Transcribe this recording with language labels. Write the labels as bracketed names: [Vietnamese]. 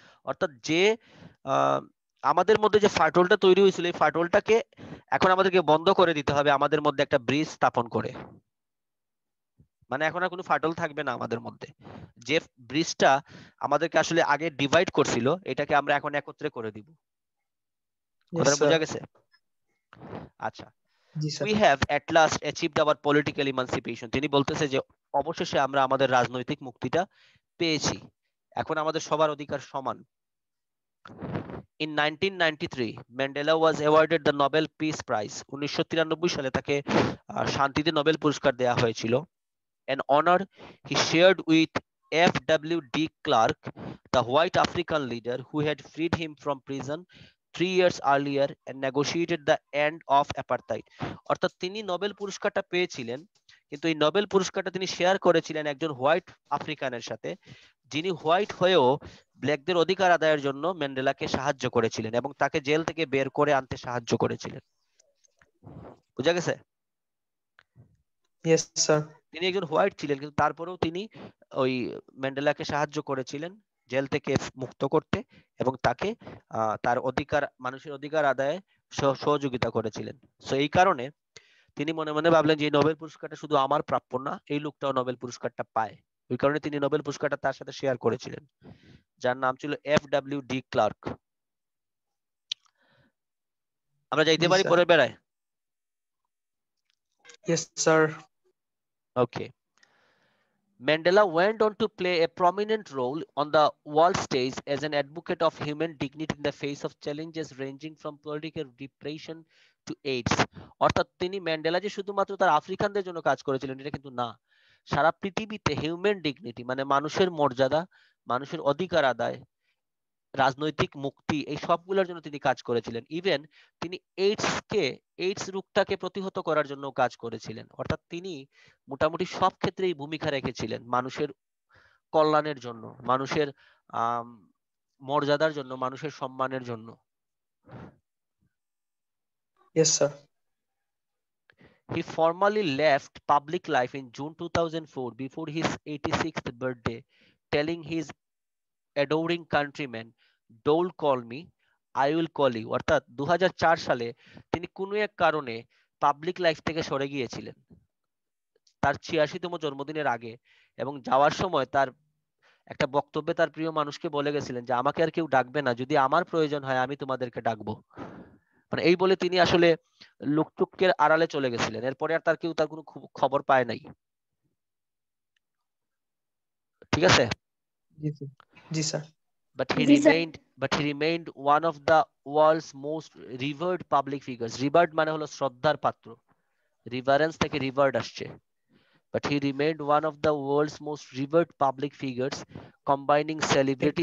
[Bangla] অর্থাৎ যে আমাদের মধ্যে যে ফাটলটা তৈরি হয়েছিল, এই ফাটলটাকে এখন আমাদেরকে বন্ধ করে দিতে হবে, আমাদের মধ্যে একটা ব্রিজ স্থাপন করে। মানে এখন আর কোনো ফাটল থাকবে না আমাদের মধ্যে। যে ব্রিজটা আমাদেরকে আসলে আগে ডিভাইড করছিল, এটাকে আমরা এখন একত্রে করে দিব। [English] Yes, [Bangla] কথাটা [English] sir. [Bangla] বোঝা গেছে? আচ্ছা, জি, sir. [English] we have at last achieved our political emancipation. [Bangla] তিনি বলতেছে যে অবশেষে আমরা আমাদের রাজনৈতিক মুক্তিটা পেয়েছি, এখন আমাদের সবার অধিকার সমান। [English] In 1993, Mandela was awarded the Nobel Peace Prize. [Bangla] 1993 সালে তাকে শান্তিতে নোবেল পুরস্কার দেওয়া হয়েছিল। [English] An honor he shared with F.W. de Klerk, the white African leader who had freed him from prison 3 years earlier and negotiated the end of apartheid. [Bangla] অর্থাৎ তিনি Nobel পুরস্কারটা পেয়েছিলেন, কিন্তু এই নোবেল পুরস্কারটা তিনি শেয়ার করেছিলেন একজন হোয়াইট আফ্রিকানের সাথে, যিনি হোয়াইট হয়েও ব্ল্যাকদের অধিকার আদায়ের জন্য ম্যান্ডেলাকে সাহায্য করেছিলেন এবং তাকে জেল থেকে বের করে আনতে সাহায্য করেছিলেন। বুঝা গেছে? [English] Yes, sir. [Bangla] তিনি একজন হোয়াইট ছিলেন, কিন্তু তারপরেও তিনি ওই ম্যান্ডেলাকে সাহায্য করেছিলেন জেল থেকে মুক্ত করতে, এবং তাকে তার অধিকার, মানুষের অধিকার আদায়ে সহযোগিতা করেছিলেন। সো এই কারণে তিনি মনে মনে ভাবলেন যে নোবেল পুরস্কারটা শুধু আমার প্রাপ্য না, এই লোকটাও নোবেল পুরস্কারটা পায়। ওই কারণে তিনি নোবেল পুরস্কারটা তার সাথে শেয়ার করেছিলেন, যার নাম ছিল F.W. de Klerk। আমরা যাইতে জি পারি স্যার। পরের বেড়ায়? [English] Yes, sir. Okay. Mandela went on to play a prominent role on the world stage as an advocate of human dignity in the face of challenges ranging from political repression to AIDS. [Bangla] অর্থাৎ তিনি Mandela যে শুধুমাত্র তার আফ্রিকানদের জন্য কাজ করেছিলেন এটা কিন্তু না, সারা পৃথিবীতে হিউম্যান ডিগনিটি মানে মানুষের মর্যাদা, মানুষের অধিকার আদায়, রাজনৈতিক মুক্তি এই সবগুলোর জন্য তিনি কাজ করেছিলেন। ইভেন তিনি এইডস রোগটাকে প্রতিহত করার জন্য কাজ করেছিলেন। অর্থাৎ তিনি মোটামুটি সব ক্ষেত্রেই ভূমিকা রেখেছিলেন মানুষের কল্যাণের জন্য, মানুষের মর্যাদার জন্য, মানুষের সম্মানের জন্য। [English] Yes, sir. He formally left public life in June 2004 before his 86th birthday, telling his adoring countrymen, "Don't call me, I will call you." [Bangla] অর্থাৎ 2004 সালে তিনি কোনো এক কারণে পাবলিক লাইফ থেকে সরে গিয়েছিলেন তার 86তম জন্মদিনের আগে, এবং যাওয়ার সময় তার একটা বক্তব্যে তার প্রিয় মানুষকে বলে গেছিলেন যে আমাকে আর কেউ ডাকবে না, যদি আমার প্রয়োজন হয় আমি তোমাদেরকে ডাকবো। মানে এই বলে তিনি আসলে লোকটুকের আড়ালে চলে গেছিলেন। এরপরে আর তার কেউ তার কোনো খবর পায় নাই। ঠিক আছে? Ji, sir. Ji, sir. [English] But he remained one of the world's most revered public figures. [Bangla] Revered মানে হলো শ্রদ্ধার পাত্র, রিভারেন্স থেকে রিভার্ড আসছে। [English] But he remained one of the world's most revered public figures, combining celebrity